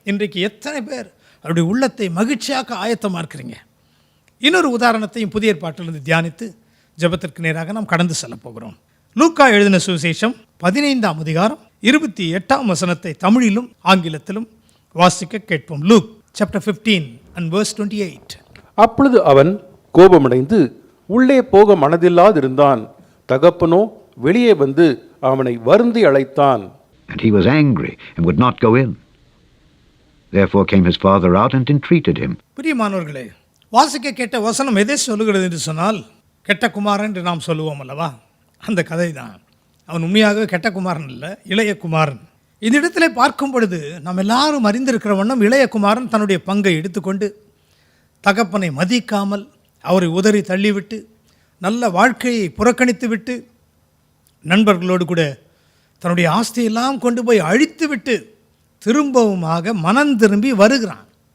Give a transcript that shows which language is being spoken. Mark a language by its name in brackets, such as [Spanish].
[Tamil] இன்றைக்கு எத்தனை பேர் அவருடைய உள்ளத்தை மகிழ்ச்சியாக்க ஆயத்தமாக இருக்கிறீங்க? இன்னொரு உதாரணத்தையும் புதிய ஏற்பாட்டிலிருந்து தியானித்து ஜெபத்திற்கு நேராக நாம் கடந்து செல்ல போகிறோம். லூக்கா எழுதின சுவிசேஷம் 15ஆம் அதிகாரம் 28ஆம் வசனத்தை தமிழிலும் ஆங்கிலத்திலும் வாசிக்க கேட்போம். [English] Luke chapter 15 and verse 28. [Tamil] அப்பொழுது அவன் கோபமடைந்து உள்ளே போக மனதில்லாதிருந்தான். தகப்பனோ வெளியே வந்து அவனை வருந்தி அழைத்தான். [English] And he was angry and would not go in. Therefore came his father out and entreated him. [Tamil] பிரியமானவர்களே, வாசிக்க கேட்ட வசனம் எதை சொல்லுகிறது என்று சொன்னால், கெட்ட குமாரன் என்று நாம் சொல்லுவோம் அல்லவா, அந்த கதை தான். அவன் உண்மையாகவே கெட்ட குமாரன் இல்லை, இளைய குமாரன். இந்த இடத்துல பார்க்கும் பொழுது நாம் எல்லாரும் அறிந்திருக்கிற வண்ணம் இளைய குமாரன் தன்னுடைய பங்கை எடுத்துக்கொண்டு தகப்பனை மதிக்காமல் அவரை உதறி தள்ளிவிட்டு நல்ல வாழ்க்கையை புறக்கணித்து விட்டு நண்பர்களோடு கூட தன்னுடைய ஆஸ்தியெல்லாம் கொண்டு போய் அழித்து விட்டு திரும்பவுமாக மனம் திரும்பி வருகிறான்.